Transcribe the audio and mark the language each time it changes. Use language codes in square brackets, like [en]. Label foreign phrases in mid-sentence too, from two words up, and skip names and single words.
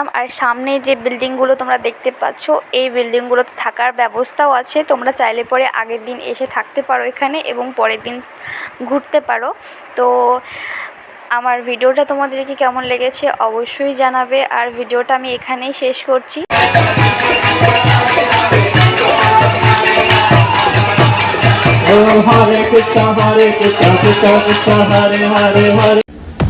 [bn] আর সামনে যে বিল্ডিংগুলো তোমরা দেখতে পাচ্ছ, এই বিল্ডিংগুলোতে থাকার ব্যবস্থাও আছে। তোমরা চাইলে পরে আগের দিন এসে থাকতে পারো এখানে এবং পরের দিন ঘুরতে পারো। তো আমার ভিডিওটা তোমাদেরকে কেমন লেগেছে অবশ্যই জানাবে। আর ভিডিওটা আমি এখানেই শেষ করছি। [sa] Hare Krishna, Hare Krishna, Krishna Krishna, Hare Hare, Hare